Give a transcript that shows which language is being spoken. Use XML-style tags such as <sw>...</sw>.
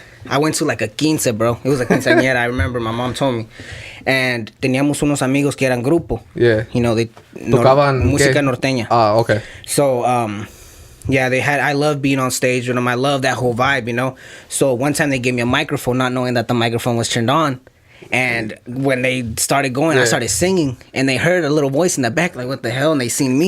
<en>I went to like a quince, bro. It was a quinceañera. I remember my mom told me.</en> <es>And teníamos unos amigos que eran grupo.</es> <en>Yeah. You know, they</en> <es>tocaban música norteña.</es> <en>Ah, okay. So, yeah, I love being on stage with them. I love that whole vibe, you know. So one time they gave me a microphone, not knowing that the microphone was turned on. And when they started going, I started singing, and they heard a little voice in the back, like, what the hell? And they seen me.</en>